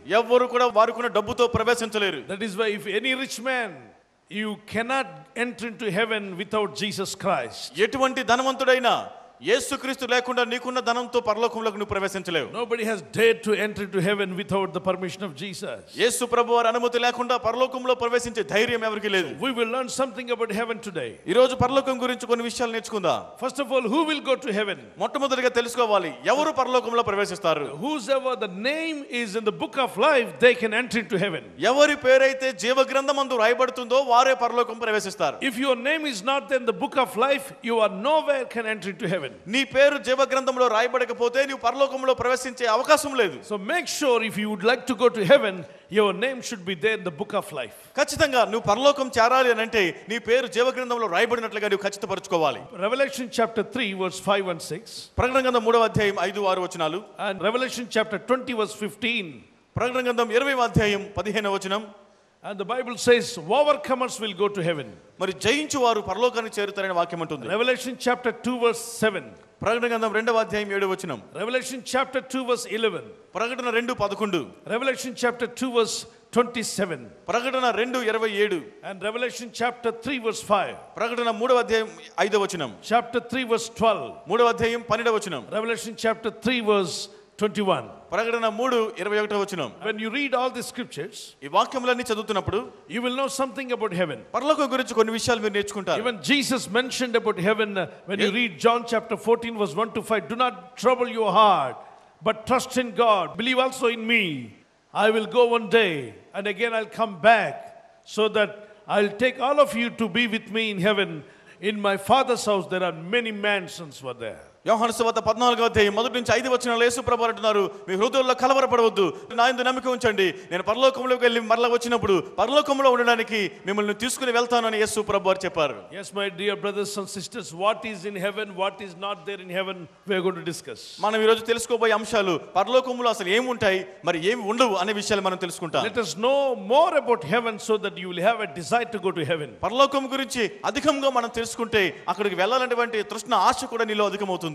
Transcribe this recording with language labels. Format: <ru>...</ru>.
<te>ఎవ్వరు కూడా వారుకున్న డబ్బుతో ప్రవేశించలేరు.</te> <en>That is why if any rich man you cannot enter into heaven without Jesus Christ.</en> <te>ఎటువంటి ధనవంతుడైనా యేసుక్రీస్తు లేకుండా నీకున్న ధనంతో పరలోకంలోకి నువ్వు ప్రవేశించలేవు.</te> <en>Nobody has dared to enter into heaven without the permission of Jesus.</en> <te>యేసు ప్రభువారి అనుమతి లేకుండా పరలోకంలో ప్రవేశించే ధైర్యం ఎవరికీ లేదు.</te> <en>We will learn something about heaven today.</en> <te>ఈ రోజు పరలోకం గురించి కొన్ని విషయాలు నేర్చుకుందాం.</te> <en>First of all, who will go to heaven?</en> <te>మొట్టమొదటిగా తెలుసుకోవాలి ఎవరు పరలోకంలో ప్రవేశిస్తారు.</te> <en>Whosoever the name is in the book of life, they can enter into heaven.</en> <te>ఎవరి పేరైతే జీవ గ్రంథమందు రాయబడుతుందో వారే పరలోకం ప్రవేశిస్తారు.</te> <en>If your name is not in the book of life, you are nowhere can enter into heaven.</en> <te>నీ పేరు జీవ గ్రంథంలో రాయబడకపోతే నీవు పరలోకంలో ప్రవేశించే అవకాశం లేదు.</te> <en>So make sure if you would like to go to heaven, your name should be there in the book of life.</en> <te>ఖచ్చితంగా నువ్వు పరలోకం చేరాలి అని అంటే నీ పేరు జీవ గ్రంథంలో రాయబడినట్లుగా నువ్వు ఖచ్చితపరచుకోవాలి.</te> <en>Revelation chapter 3 verse 5 and 6.</en> <te>ప్రకటన గ్రంథం 3వ అధ్యాయం 5-6 వచనాలు.</te> <en>And Revelation chapter 20 verse 15.</en> <te>ప్రకటన గ్రంథం 20వ అధ్యాయం 15వ వచనం.</te> <en>And the Bible says overcomers will go to heaven.</en> <te>మరి జయించు వారు పరలోకానికి చేరుతారని వాక్యం అంటుంది.</te> <en>Revelation chapter 2 verse 7.</en> <te>ప్రకటన గ్రంథం 2వ అధ్యాయం 7వ వచనం.</te> <en>Revelation chapter 2 verse 11.</en> <te>ప్రకటన 2:11.</te> <en>Revelation chapter 2 verse 27.</en> <te>ప్రకటన 2:27.</te> <en>And Revelation chapter 3 verse 5.</en> <te>ప్రకటన 3వ అధ్యాయం 5వ వచనం.</te> <en>Chapter 3 verse 12.</en> <te>3వ అధ్యాయం 12వ వచనం.</te> <en>Revelation chapter 3 verse 21.</en> <te>ప్రకటన 3:21వ వచనం.</te> <en>When you read all the scriptures,</en> <te>ఈ వాక్యములన్నీ చదువుతున్నప్పుడు</te> <en>you will know something about heaven.</en> <te>పరలోకం గురించి కొన్ని విషయాలు మీరు నేర్చుకుంటారు.</te> <en>Even Jesus mentioned about heaven when you read John chapter 14 verse 1 to 5. Do not trouble your heart, but trust in God. Believe also in me. I will go one day and again I'll come back so that I'll take all of you to be with me in heaven. In my Father's house there are many mansions were there.</en> <te>యోహాను సువార్త 14వ అధ్యాయం 1 నుంచి 5 వచనాల్లో యేసు ప్రభువు అంటున్నారు, మీ హృదయాల్లో కలవరపడవద్దు, నా యందు నమ్మిక ఉంచండి, నేను పరలోకంలోకి వెళ్ళి మరలా వచ్చినప్పుడు పరలోకంలో ఉండడానికి మిమ్మల్ని తీసుకుని వెళ్తానని యేసు ప్రభువు చెప్పారు.</te> <en>Yes, my dear brothers and sisters, what is in heaven, what is not there in heaven, we are going to discuss.</en> <te>మనం ఈ రోజు తెలుసుకోబోయే అంశాలు పరలోకంలో అసలు ఏమి ఉంటాయి, మరి ఏమి ఉండవు అనే విషయాలు మనం తెలుసుకుంటాం.</te> <en>Let us know more about heaven so that you will have a desire to go to heaven.</en> <te>పరలోకం గురించి అధికంగా మనం తెలుసుకుంటే అక్కడికి వెళ్ళాలనేటువంటి తృష్ణ ఆశ కూడా నీలో అధికమవుతుంది.</te>